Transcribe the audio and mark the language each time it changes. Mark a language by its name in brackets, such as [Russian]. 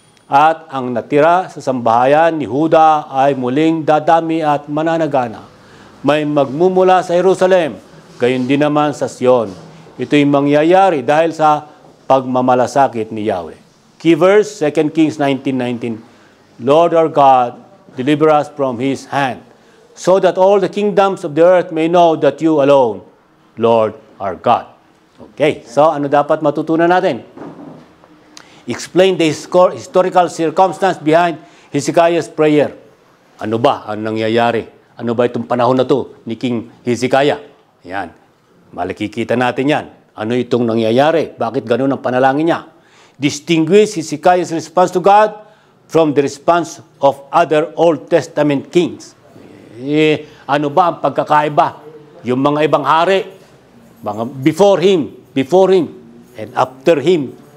[Filipino] At ang natira sa sambahayan ni Huda ay muling dadami at mananagana. May magmumula sa Jerusalem, gayon din naman sa Sion. Ito'y mangyayari dahil sa pagmamalasakit ni Yahweh. [English] Key verse, 2 Kings 19:19. Lord our God, deliver us from his hand, so that all the kingdoms of the earth may know that you alone, Lord our God. Okay, [Filipino] so ano dapat matutunan natin? [English] Explain the historical circumstance behind Hezekiah's prayer. [Filipino] Ano ba ang nangyayari? Ano ba itong panahon na to ni King Hezekiah? Yan. Makikita natin yan. Ano itong nangyayari? Bakit ganun ang panalangin niya? [English] Distinguish Hezekiah's response to God from the response of other Old Testament kings. [Filipino] Ano ba ang pagkakaiba? Yung mga ibang hari, [English] before him, and after him.